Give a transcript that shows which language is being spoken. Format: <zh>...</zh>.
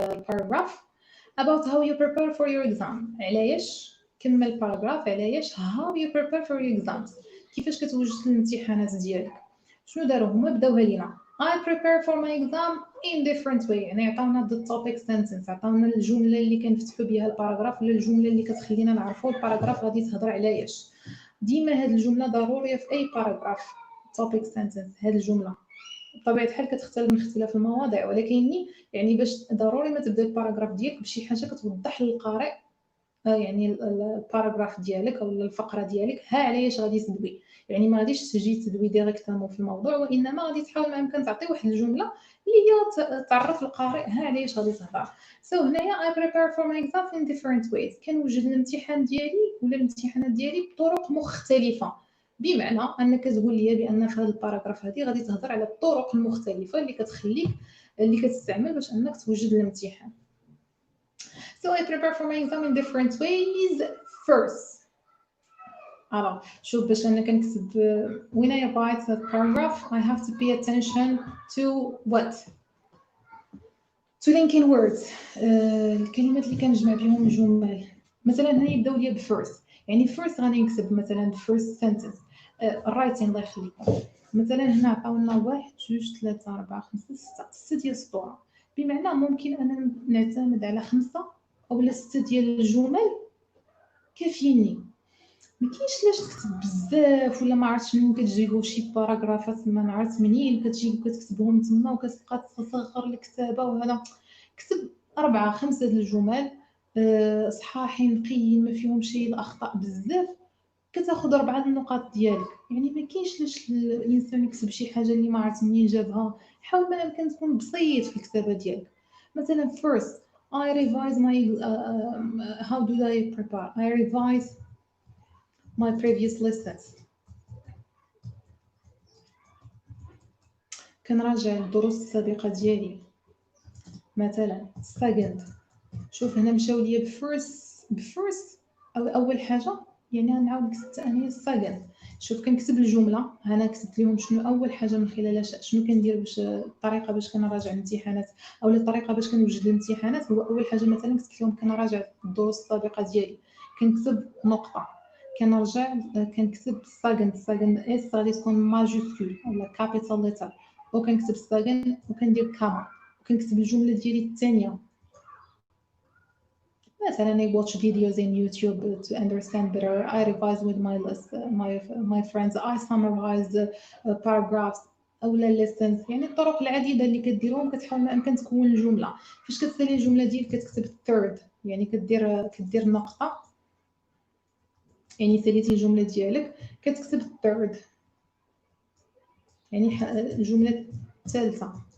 <en>paragraph about how you prepare for your exam.</en> <ar>علاش كمل paragraph علاش</ar> <en>how you prepare for your exams،</en> <ar>كيفاش كتوجد الامتحانات ديالك. شنو داروا هما؟ بداوها لينا</ar> <en>I prepare for my exam in different way،</en> <ar>يعني عطاونا</ar> <en>the topic sentence،</en> <ar>عطاونا الجمله اللي كنفتحوا بها الباراغراف ولا الجمله اللي كتخلينا نعرفوا الباراغراف غادي تهضر على ايش. ديما هاد الجمله ضروريه في اي باراغراف</ar> <en>topic sentence.</en> <ar>هاد الجمله بطبيعه الحال كتختلف من اختلاف المواضيع، ولكن يعني باش ضروري ما تبدا الباراغراف ديالك بشي حاجه كتوضح للقارئ يعني الباراغراف ديالك او الفقره ديالك ها علاش غادي تدوي. يعني ما غاديش تجي تدوي ديريكتومون في الموضوع، وانما غادي تحاول ما امكن تعطي واحد الجمله اللي هي تعرف القارئ ها علاش غادي تهضر. سو هنايا</ar> <en>I prepare for my exam in different ways،</en> <ar>كنوجد الامتحان ديالي ولا الامتحانات ديالي بطرق مختلفه، بمعنى انك تقول لي بان في هذا الباراغراف هذه غادي تهضر على الطرق المختلفه اللي كتخليك اللي كتستعمل باش انك توجد الامتحان.</ar> <en>So I prepare for my exam in different ways. First,</en> <fr>alors,</fr> <ar>شوف باش أنا كنكتب</ar> <en>when I write a paragraph I have to pay attention to what? To linking words.</en> <ar>الكلمات اللي كنجمع بهم الجمل. مثلا هنا يبداو لي بفيرست، يعني first غادي نكتب مثلا</ar> <en>first sentence.</en> <ar>الرايتين الله يخليكم. مثلا هنا عطاونا 1 2 3 4 5 6 ديال السطور، بمعنى ممكن أنا نعتمد على 5 أو 6 ديال الجمل كافيني. ما كاينش علاش تكتب بزاف ولا ما عرفتش منين كتجيبوا شي باراغرافات ما نعرف منين كتجيب وكتكتبهم تما وكتبقى تصغر الكتابه، وهذا كتب 4 5 ديال الجمل صحاحين نقيين ما فيهم شي الاخطاء بزاف، كتاخذ 4 النقاط ديالك. يعني ما كاينش علاش الانسان يكتب شي حاجه اللي ما عرفت منين جابها. حاول ما امكن تكون بسيط في الكتابه ديالك.</ar> <en>مثلا first I revise my how do I prepare? I revise my previous lessons.</en> <ar>كنراجع الدروس السابقة ديالي. مثلا second، شوف هنا مشاو ليا بفيرست أو أول حاجة، يعني نعاود نكتب الثانية second. شوف كنكتب الجملة هنا كتبت لهم شنو أول حاجة من خلالها شنو كندير باش الطريقة باش كنراجع الامتحانات أو الطريقة باش كنوجد الامتحانات. هو أول حاجة مثلا كتبت لهم كنراجع الدروس السابقة ديالي، كنكتب نقطة، كنرجع كنكتب second اس غادي تكون ماجيكول ولا كابيتال ليتر، وكنكتب second وكندير كاما وكنكتب الجملة ديالي الثانية.</ar> <en>مثلا I watch videos in YouTube to understand better. I revise with my list, my friends. I summarize paragraphs</en> <ar>أولا</ar> <en>lessons.</en> <ar>يعني الطرق العديدة اللي كديرهم كتحاول ما أمكن تكون الجملة. فاش كتسالي الجملة ديالك كتكتب third، يعني كدير نقطة، يعني ساليتي الجملة ديالك كتكتب third، يعني الجملة الثالثة.</ar>